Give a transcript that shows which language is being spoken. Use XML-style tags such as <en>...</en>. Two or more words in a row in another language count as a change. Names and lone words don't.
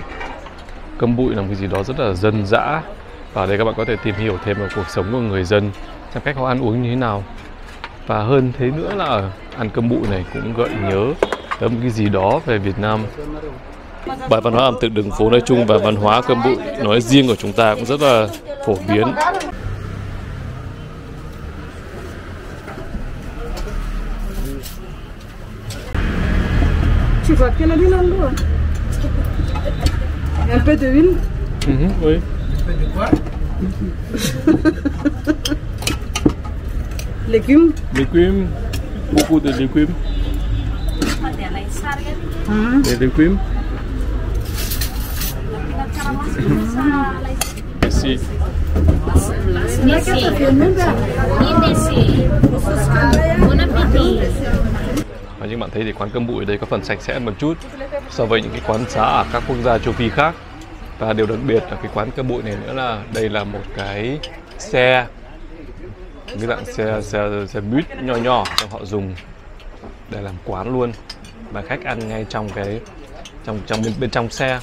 <vi>Cơm bụi là một cái gì đó rất là dân dã. Và ở đây các bạn có thể tìm hiểu thêm về cuộc sống của người dân, xem cách họ ăn uống như thế nào. Và hơn thế nữa là ở ăn cơm bụi này cũng gợi nhớ tới một cái gì đó về Việt Nam. Bài văn hóa ẩm thực đường phố nói chung và văn hóa cơm bụi nói riêng của chúng ta cũng rất là phổ biến.</vi> <fr>Tu vois qu'il y a de l'eau. Un peu de huile. Oui. Légumes. Légumes, beaucoup de légumes. Des légumes. Merci.</fr> <vi>Và như bạn thấy thì quán cơm bụi ở đây có phần sạch sẽ một chút so với những cái quán xá ở các quốc gia châu Phi khác. Và điều đặc biệt là cái quán cơm bụi này nữa là đây là một cái xe, cái dạng xe buýt nho nhỏ trong họ dùng để làm quán luôn, và khách ăn ngay trong cái bên trong xe.</vi>